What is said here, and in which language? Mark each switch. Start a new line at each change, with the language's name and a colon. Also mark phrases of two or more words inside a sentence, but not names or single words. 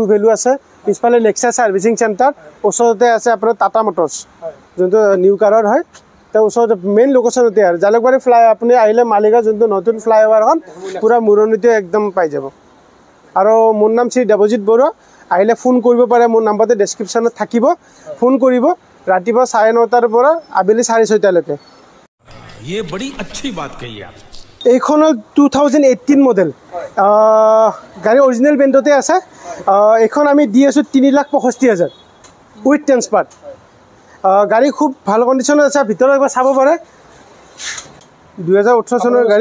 Assamese: ভ্যালু আছে পিছফালে নেক্সা সাৰ্ভিসিং সেন্টাৰ ওচৰতে আছে আপোনাৰ টাটা মটৰ্ছ যোনটো নিউ কাৰৰ হয় তো ওচৰতে মেইন লোকেশনতে আৰু জালুকবাৰী ফ্লাই আপুনি আহিলে মালিগাঁও যোনটো নতুন ফ্লাইওভাৰ হল পুৰা মুৰণিতে একদম পাই যাব আৰু মোৰ নাম শ্ৰী দেৱজিৎ বৰুৱা আহিলে ফোন কৰিব পাৰে মোৰ নম্বৰতে ডেসক্ৰিপচনত থাকিব ফোন কৰিব ৰাতিপুৱা 9:30 ৰ পৰা আবেলি 6:30 লৈকে
Hindi: ये बड़ी अच्छी बात कही आप
Assamese: এইখন 2018 মডেল গাড়ী অৰিজিনাল বেণ্ডতে আছে এখন আমি দি আছো 3,65,000
English: with transfer
Assamese: গাড়ী খুব ভাল কণ্ডিশ্যনত আছে ভিতৰত একবাৰ চাব পাৰে 2018 চনৰ গাড়ী